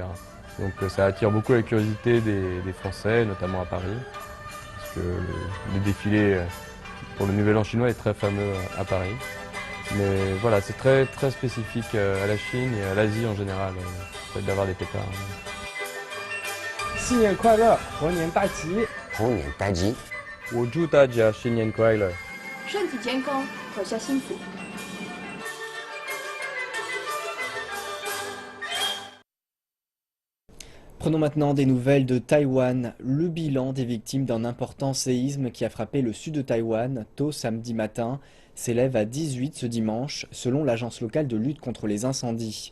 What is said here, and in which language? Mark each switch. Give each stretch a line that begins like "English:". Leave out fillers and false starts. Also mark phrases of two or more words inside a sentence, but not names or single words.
French: Donc ça attire beaucoup la curiosité des Français, notamment à Paris. Parce que le défilé pour le Nouvel An chinois est très fameux à Paris. Mais voilà, c'est très, très spécifique à la Chine et à l'Asie en général, le fait d'avoir des pétards.
Chinese: 新年快乐，猴年大吉！猴年大吉！我祝大家新年快乐！身体健康，阖家幸福。
French: Prenons maintenant des nouvelles de Taïwan. Le bilan des victimes d'un important séisme qui a frappé le sud de Taïwan tôt samedi matin s'élève à 18 ce dimanche, selon l'agence locale de lutte contre les incendies.